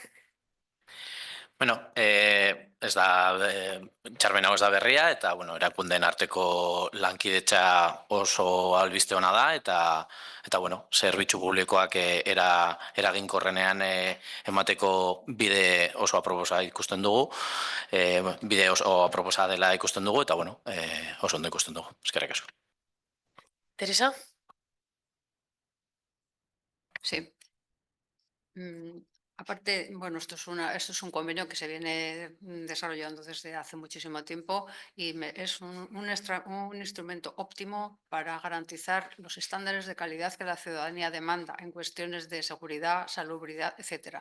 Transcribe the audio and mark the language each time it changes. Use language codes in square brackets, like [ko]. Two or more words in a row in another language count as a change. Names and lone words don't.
[eu] Bueno, ez da, hitzarmen hau ez da berria, eta, erakundeen arteko lankidetza oso albiste ona da, eta, zerbitzu publikoak eraginkorrenean emateko bide oso aproposa ikusten dugu, bide oso aproposa dela ikusten dugu, eta, oso ondo ikusten dugu. Eskerrik asko. Teresa? [es] Sí. Aparte, bueno, esto es un convenio que se viene desarrollando desde hace muchísimo tiempo y es un instrumento óptimo para garantizar los estándares de calidad que la ciudadanía demanda en cuestiones de seguridad, salubridad, etcétera.